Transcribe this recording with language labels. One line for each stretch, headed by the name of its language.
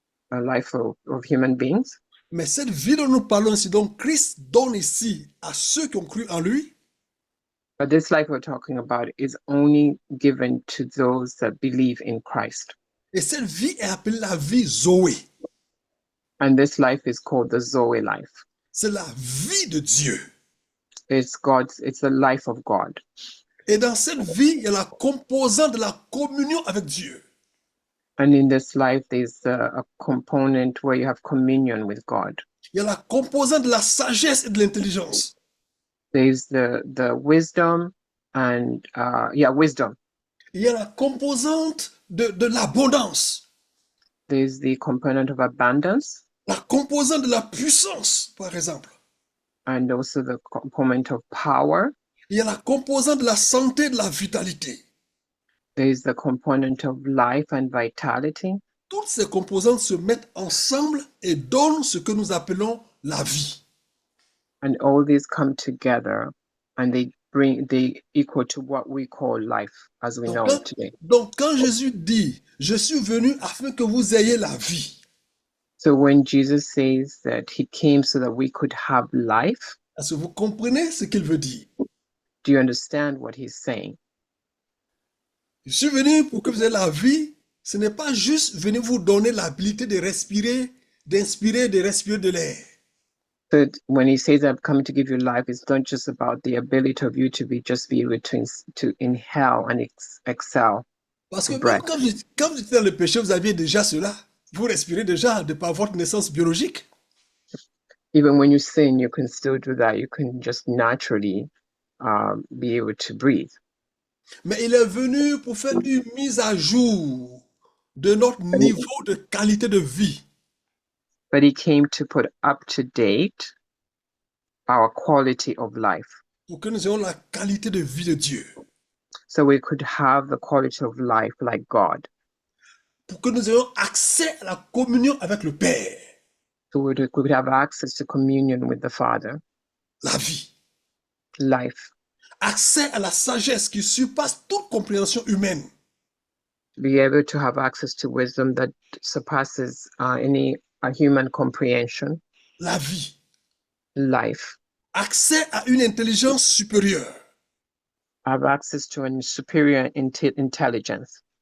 English: the life of human beings.
French: Mais cette vie dont nous parlons ici, donc Christ donne ici à ceux qui ont cru en lui,
English: But this life we're talking about is only given to those that believe in Christ.
French: et cette vie est appelée la vie Zoé.
English: And this life is called the Zoe life.
French: C'est la vie de Dieu.
English: It's the life of God.
French: Et dans cette vie, il y a la composante de la communion avec Dieu.
English: And in this life, there's a component where you have communion with God.
French: Il y a la composante de la sagesse et de l'intelligence.
English: There's the wisdom and wisdom.
French: Il y a la composante de l'abondance.
English: There's the component of abundance
French: La composante de la puissance, par exemple.
English: and also the component of power.
French: Il y a la composante de la santé et de la vitalité.
English: There's the component of life and vitality.
French: Toutes ces composantes se mettent ensemble et donnent ce que nous appelons la vie.
English: And all these come together and they equal to what we call life as we know it today.
French: Donc, quand Jésus dit, je suis venu afin que vous ayez la vie,
English: So when Jesus says that he came so that we could have life,
French: est-ce que vous comprenez ce qu'il veut dire?
English: do you understand what he's saying?
French: Je suis venu pour que vous ayez la vie. Ce n'est pas juste venir vous donner l'habilité de respirer, d'inspirer, de respirer de l'air.
English: But when he says I've come to give you life, it's not just about the ability of you to be able to inhale and exhale.
French: Parce que
English: Breath.
French: quand vous étiez dans le péché, vous aviez déjà cela. Vous respirez déjà de par votre naissance biologique.
English: Even when you sin, you can still do that. You can just naturally be able to breathe.
French: Mais il est venu pour faire une mise à jour de notre niveau de qualité de vie.
English: But he came to put up to date our quality of life.
French: Pour que nous ayons la qualité de vie de Dieu.
English: So we could have the quality of life like God.
French: Pour que nous ayons accès à la communion avec le Père.
English: So we could have access to communion with the Father.
French: La vie.
English: Life.
French: Accès à la sagesse qui surpasse toute compréhension humaine.
English: Be able to have access to wisdom that surpasses any human comprehension.
French: La vie.
English: Life.
French: Accès à une intelligence supérieure.
English: Have access to a superior intelligence.